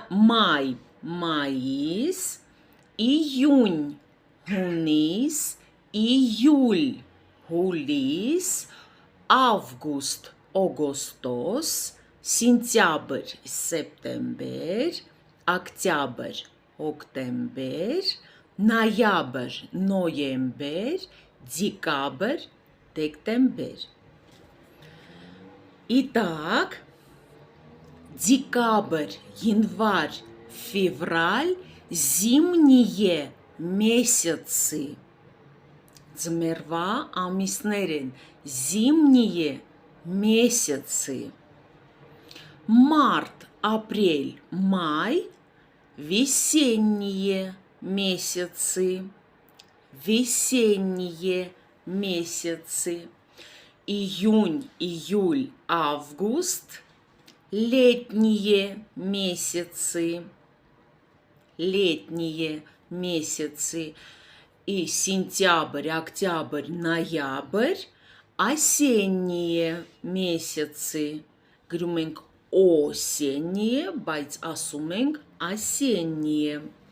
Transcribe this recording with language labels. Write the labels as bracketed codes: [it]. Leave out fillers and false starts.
[hy] մայ, մայիս, իյուն, հունիս, իյուլ, հուլիս, ավգուստ, օգոստոս, սինտյաբր, սեպտեմբեր, օկտյաբր, հոկտեմբեր, նոյաբր, նոյեմբեր, դեկաբր, դեկտեմբեր. [ru] Итак, декабрь, январь, февраль – зимние месяцы. [hy] Ձմեռվա ամիսներ են, [ru] зимние месяцы. Март, апрель, май – весенние месяцы. Весенние месяцы. Июнь, июль, август – летние месяцы. Летние месяцы. И сентябрь, октябрь, ноябрь – осенние месяцы. [hy] Գրում ենք [ru] осенние, [hy] բայց ասում ենք осенние.